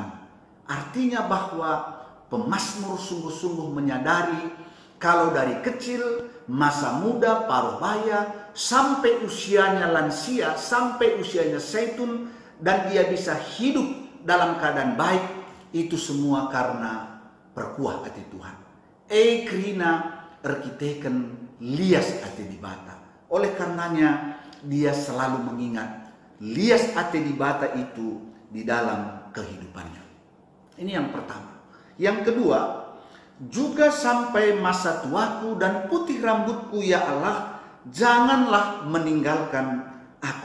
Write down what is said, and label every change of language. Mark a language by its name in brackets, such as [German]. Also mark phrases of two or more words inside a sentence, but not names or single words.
[Indonesian] Artinya bahwa pemazmur sungguh-sungguh menyadari kalau dari kecil, masa muda, paruh baya, sampai usianya lansia, sampai usianya zaitun, dan dia bisa hidup dalam keadaan baik, itu semua karena [Batak Karo] perkuah hati [Indonesian] Tuhan. [Batak Karo] Krina erkiteken lias hati di bata. [Indonesian] Oleh karenanya, dia selalu mengingat [Batak Karo] lias hati di bata [Indonesian] itu di dalam kehidupannya. Ini yang pertama. Yang kedua, juga sampai masa tuaku dan putih rambutku, ya Allah, janganlah meninggalkan aku.